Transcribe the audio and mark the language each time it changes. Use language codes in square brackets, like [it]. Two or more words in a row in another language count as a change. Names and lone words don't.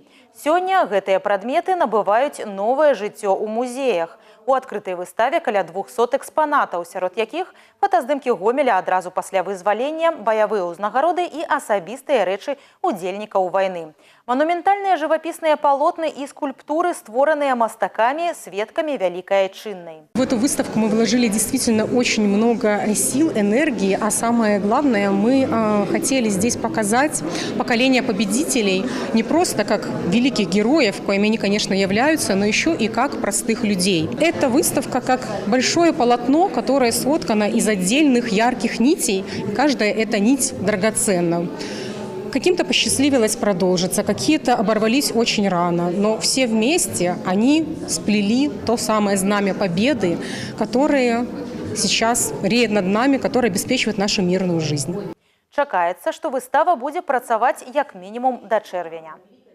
[be] Сёння гэтыя прадметы набываюць новае жыццё ў музеях. У адкрытай выставе каля 200 экспанатаў, сярод якіх фотаздымкі Гомеля адразу пасля вызвалення, баявыя ўзнагароды і асабістыя рэчы удзельнікаў вайны. Манументальныя жывапісныя палотны и скульптуры, створенные мастаками, сведками Великой Айчинной. [ru] В эту выставку мы вложили действительно очень много сил, энергии, а самое главное, мы хотели здесь показать поколение победителей не просто как великих героев, коими они, конечно, являются, но еще и как простых людей. Эта выставка как большое полотно, которое соткано из отдельных ярких нитей, каждая эта нить драгоценна. Каким-то посчастливилось продолжиться, какие-то оборвались очень рано, но все вместе они сплели то самое знамя победы, которое сейчас реет над нами, которое обеспечивает нашу мирную жизнь. [be] Чакаецца, што выстава будзе працаваць як мінімум да чэрвеня.